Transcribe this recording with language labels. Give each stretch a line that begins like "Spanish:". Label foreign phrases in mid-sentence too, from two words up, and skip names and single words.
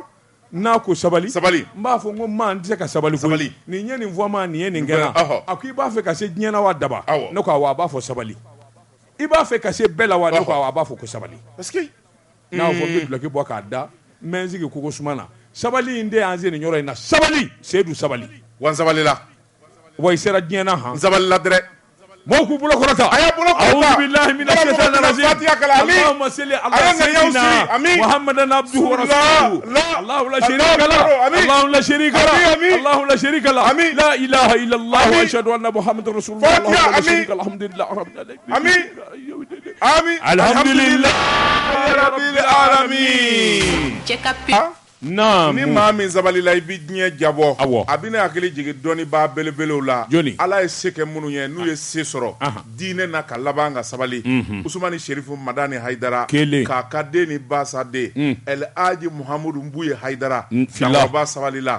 Bambara: n'a ko sabali n b'a fɔ n ko maa n tɛ se ka sabali fɔ nin ye nin fɔ ma nin ye nin kɛra a ko i b'a fɛ ka se diɲɛ na wa daba ne ko awɔ a b'a fɔ sabali i b'a fɛ ka se bɛɛ la wa ne ko awɔ a b'a fɔ ko sabali n'a fɔ n bɛ duloki bɔ k'a da n bɛ n sigi kogo suma na sabali in de y'an se nin yɔrɔ in na sabali Seydou sabali wa n sabalila wa i sera diɲɛ na n sabalila dɛrɛ mɔgɔw k'u bolo kɔrɔta a y'a bolo kɔrɔta
Arabic: أعوذ بالله من الشيطان الرجيم اللهم صل على سيدنا محمد عبده ورسوله الله لا شريك له الله لا شريك له الله لا شريك له لا إله إلا الله وأشهد أن محمدا رسول الله الله لا شريك له الحمد لله رب العالمين الحمد لله رب العالمين نعم
Bambara: ni maa min sabalila i bɛ diɲɛ jabɔ a bɛ ne hakili jigin dɔnnibaa belebelew la Ala ye se kɛ minnu ye n'u ye se sɔrɔ diinɛ na ka laban ka sabali Usumani Sherifu Madani Haidara k'a ka den ni Basa den El Hadji Muhammadu Mbuye Haidara Dankɔrɔba sabalila